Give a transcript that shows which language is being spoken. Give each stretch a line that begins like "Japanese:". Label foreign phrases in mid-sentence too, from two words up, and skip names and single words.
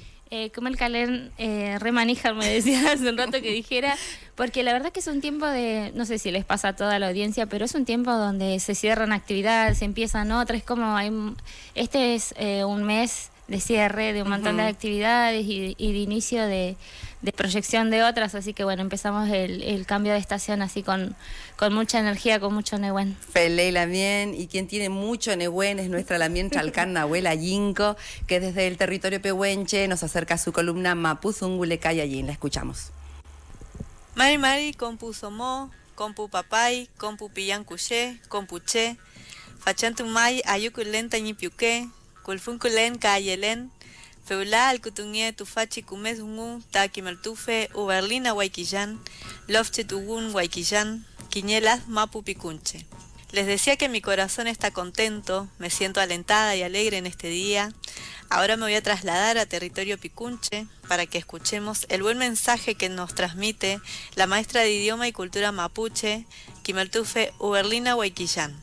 Spanish: Como el Calén remaníjar me decía hace un rato que dijera, porque la verdad que es un tiempo de, no sé si les pasa a toda la audiencia, pero es un tiempo donde se cierran actividades, se empiezan otras, como este es un mes de cierre de un montón de actividades y de inicio de proyección de otras, así que bueno, empezamos el cambio de estación así con mucha energía, con mucho Nehuen.
Mapuche: Pelé Lamien,
Spanish: y quien tiene mucho Nehuen es nuestra Lamien Chalcán Nahuela Yinco, que desde el territorio pehuenche nos acerca a su columna Mapuzungule Cayayin. La escuchamos.
Mapuche: Mari compu somó, compu papay, compu pillan cuché, compuché, fachantumay ayuculen tañipiuque, culfunculen cayelen, feula alcutungue tufachi cumes ungu, taquimaltufe, uberlina guayquillán, lofche tugun guayquillán, quiñelas mapu picunche.
Spanish: Les decía que mi corazón está contento, me siento alentada y alegre en este día. Ahora me voy a trasladar a territorio picunche para que escuchemos el buen mensaje que nos transmite la maestra de idioma y cultura mapuche, Quimaltufe Uberlina Guayquillán.